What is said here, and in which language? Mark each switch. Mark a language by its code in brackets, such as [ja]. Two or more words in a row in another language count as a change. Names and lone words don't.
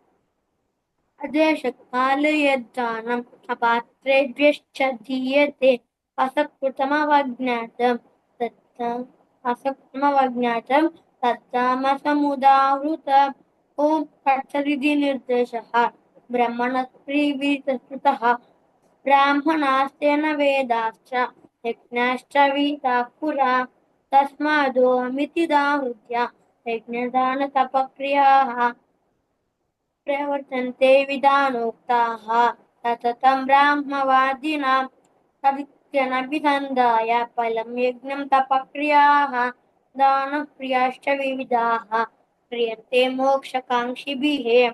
[sa] अदेशकाले यद्दानम् अपात्रेभ्यश्च दीयते असत्कृतमवज्ञातं तत्तामसमुदाहृतम्. ॐ तत्सदिति निर्देशः ब्रह्मणस्त्रिविधस्मृतः ब्राह्मणास्तेन वेदाश्च యజ్ఞాశ్చవితాః పురా తస్మాదోమితిదాహృత్య యజ్ఞదాన తపక్రియాः ప్రవర్తంతే విధానోక్తాः సతతం బ్రాహ్మవాదినాం తదిత్యనభిసంధాయ ఫలం యజ్ఞం తపక్రియాः దానక్రియాశ్చ వివిధాः క్రియంతే మోక్షకాంక్షిభిः